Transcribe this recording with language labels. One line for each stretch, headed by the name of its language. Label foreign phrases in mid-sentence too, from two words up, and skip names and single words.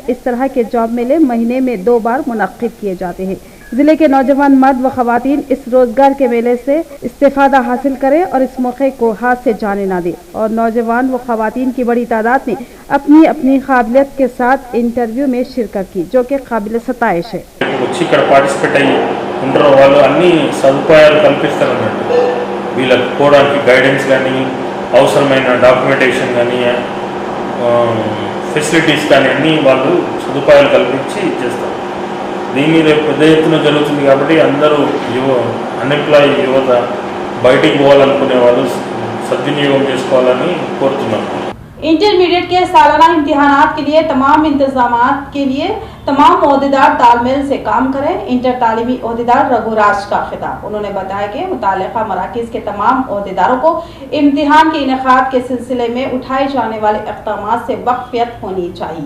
Urdu: اس طرح کے جاب میلے مہینے میں 2 بار منعقد کیے جاتے ہیں۔ ضلع کے نوجوان مرد و خواتین اس روزگار کے میلے سے استفادہ حاصل کریں اور اس موقع کو ہاتھ سے جانے نہ دیں، اور نوجوان و خواتین کی بڑی تعداد نے اپنی اپنی قابلیت کے ساتھ انٹرویو میں شرکت کی، جو کہ قابل ستائش ہے۔
Telugu: ఇక్కడ పార్టిసిపేట్ అయ్యి ఉంటారో వాళ్ళు అన్ని సదుపాయాలు కల్పిస్తారన్నట్టు వీళ్ళకి పోవడానికి గైడెన్స్ కానీ అవసరమైన డాక్యుమెంటేషన్ కానీ ఫెసిలిటీస్ కానీ అన్నీ వాళ్ళు సదుపాయాలు కల్పించి చేస్తారు। దీని రేపు పెద్ద ఎత్తున జరుగుతుంది కాబట్టి అందరూ అన్ఎంప్లాయీ యువత బయటికి పోవాలనుకునే వాళ్ళు సద్వినియోగం చేసుకోవాలని కోరుతున్నాను।
Urdu: انٹرمیڈیٹ کے سالانہ امتحانات کے لیے تمام انتظامات کے لیے تمام عہدیدار تال میل سے کام کریں. انٹر تعلیمی عہدیدار رگھوراج کا خطاب۔ انہوں نے بتایا کہ متعلقہ مراکز کے تمام عہدیداروں کو امتحان کے انعقاد کے سلسلے میں اٹھائے جانے والے اقدامات سے واقفیت ہونی چاہیے.